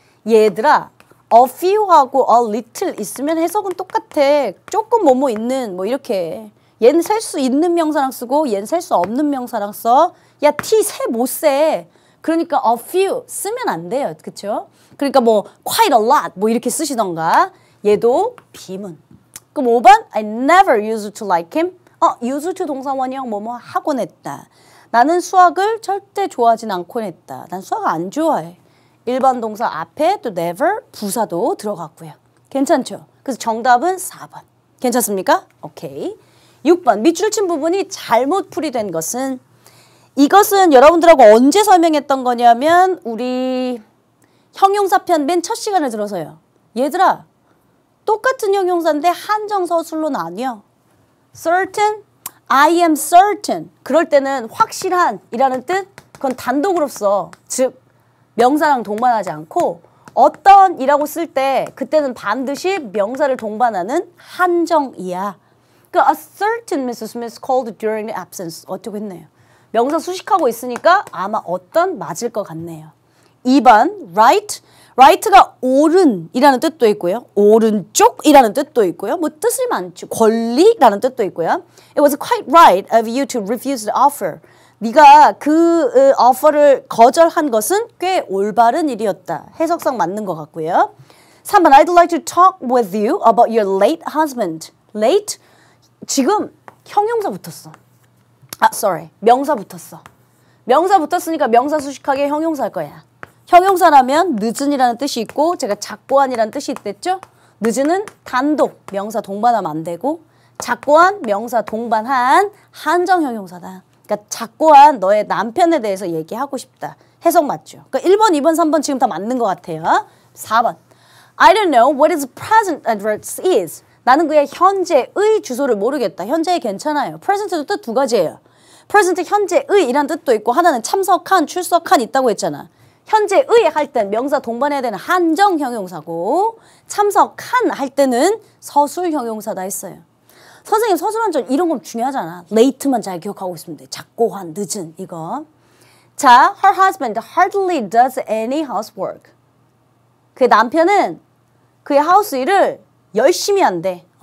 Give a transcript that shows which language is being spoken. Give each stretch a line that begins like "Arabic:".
Korean: 얘들아 a few하고 a little 있으면 해석은 똑같아. 조금 뭐뭐 있는 뭐 이렇게. 얘는 셀 수 있는 명사랑 쓰고 얘는 셀 수 없는 명사랑 써. 야 T 세 못 세. 그러니까 a few 쓰면 안 돼요. 그쵸? 그러니까 뭐 quite a lot 뭐 이렇게 쓰시던가. 얘도 비문. 그럼 5번
English: I never used to like him.
Korean: used to 동사 원형 뭐뭐 하곤 했다. 나는 수학을 절대 좋아하진 않곤 했다. 난 수학 안 좋아해. 일반 동사 앞에 또 never 부사도 들어갔고요. 괜찮죠? 그래서 정답은 4번. 괜찮습니까? 오케이. 6번 밑줄 친 부분이 잘못 풀이된 것은 이것은 여러분들하고 언제 설명했던 거냐면 우리 형용사편 맨 첫 시간을 들어서요. 얘들아 똑같은 형용사인데 한정서술로 나뉘어.
English: certain, I am certain.
Korean: 그럴 때는 확실한 이라는 뜻 그건 단독으로 써. 즉 명사랑 동반하지 않고 어떤 이라고 쓸 때 그때는 반드시 명사를 동반하는 한정이야. 그
English: a certain Mrs. Smith called during the absence.
Korean: 어쩌고 했네요. 명사 수식하고 있으니까 아마 어떤 맞을 것 같네요. 2번 right. right가 옳은이라는 뜻도 있고요. 오른쪽이라는 뜻도 있고요. 뭐 뜻이 많죠. 권리라는 뜻도 있고요.
English: It was quite right of you to refuse the offer.
Korean: 네가 그 offer를 거절한 것은 꽤 올바른 일이었다. 해석상 맞는 것 같고요. 3번
English: I'd like to talk with you about your late husband.
Korean: late? 지금 형용사 붙었어.
English: sorry.
Korean: 명사 붙었어. 명사 붙었으니까 명사 수식하게 형용사 할 거야. 형용사라면 늦은이라는 뜻이 있고 제가 작고한이라는 뜻이 있댔죠? 늦은은 단독 명사 동반하면 안 되고 작고한 명사 동반한 한정 형용사다. 그러니까 작고한 너의 남편에 대해서 얘기하고 싶다. 해석 맞죠? 그러니까 1번, 2번, 3번 지금 다 맞는 것 같아요. 4번.
English: I don't know what his present address is.
Korean: 나는 그의 현재의 주소를 모르겠다. 현재의 괜찮아요. present도 뜻 두 가지예요. present 현재의 이란 뜻도 있고 하나는 참석한, 출석한 있다고 했잖아. 현재의 할 땐 명사 동반해야 되는 한정 형용사고 참석한 할 때는 서술 형용사다 했어요. 선생님 서술 한절 이런 건 중요하잖아. late만 잘 기억하고 있으면 돼. 작고한, 늦은 이거. 자,
English: her husband hardly does any housework.
Korean: 그의 남편은 그의 하우스 일을 열심히 한대.